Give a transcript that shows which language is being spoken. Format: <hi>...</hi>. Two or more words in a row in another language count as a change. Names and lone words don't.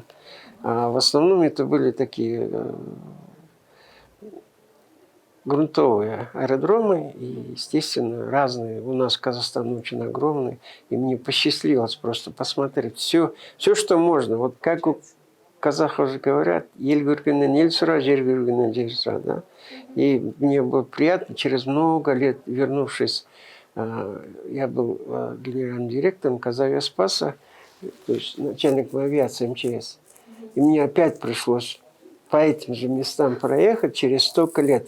<ru>А в основном это были такие грунтовые аэродромы, и, естественно, разные. У нас Казахстан очень огромный, и мне посчастливилось просто посмотреть все, что можно. Вот как у казахов же говорят,</ru> <kk>ел көргеннен ел сұра, жер көргеннен жер сұра, да?</kk> <ru>И мне было приятно, через много лет, вернувшись, я был генеральным директором Казавиаспаса, то есть начальником авиации МЧС. И мне опять пришлось по этим же местам проехать через столько лет.</ru>